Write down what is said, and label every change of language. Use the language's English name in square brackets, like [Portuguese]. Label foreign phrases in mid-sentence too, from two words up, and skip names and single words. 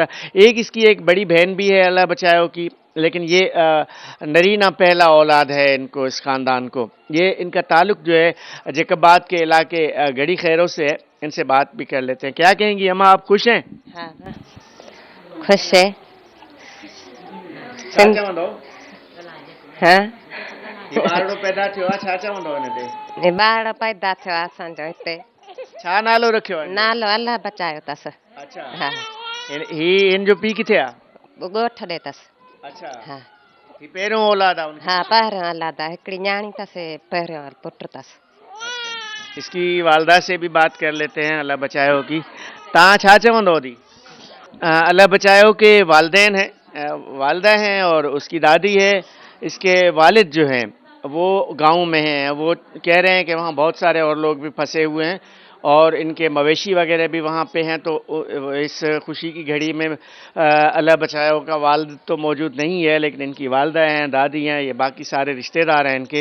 [Urdu] اس کی ایک بڑی بہن بھی ہے اللہ بچاؤ کی، لیکن یہ نرینہ پہلا اولاد ہے ان کو، اس خاندان کو. یہ ان کا تعلق جو ہے جیکب آباد کے علاقے گڑھی خیرو سے ہے. ان سے بات بھی کر لیتے ہیں. کیا کہیں گی اماں، آپ خوش ہیں? ہاں خوش ہے. [Sindhi] छा चवंदो? हाँ ॿारड़ो पैदा थियो आहे, छा चवंदो हिन ते? ॿार पैदा थियो आहे असांजो हिते। छा नालो रखियो आहे? नालो अल्लाह बचायो अथसि। [Urdu] اچھا. [Sindhi] हा हिन जो पीउ किथे आहे? ॻोठ ॾे अथसि। [Urdu] اچھا. [Sindhi] हा ही पहिरियों औलाद आहे? हा पहिरियों औलाद आहे। हिकिड़ी न्याणी अथसि, पहिरियों पुटु अथसि। [Urdu] اس کی والدہ سے بھی بات کر لیتے ہیں اللہ بچایو کی. [Sindhi] तव्हां छा चवंदो दी? [Urdu] اللہ بچایو کے والدین ہیں، والدہ ہیں اور اس کی دادی ہے. اس کے والد جو ہیں وہ گاؤں میں ہیں. وہ کہہ رہے ہیں کہ وہاں بہت سارے اور لوگ بھی پھنسے ہوئے ہیں اور ان کے مویشی وغیرہ بھی وہاں پے ہیں. تو اس خوشی کی گھڑی میں اللہ بچاؤ کا والد تو موجود نہیں ہے، لیکن ان کی والدہ ہیں، دادی ہیں، یہ باقی سارے رشتہ دار ہیں ان کے.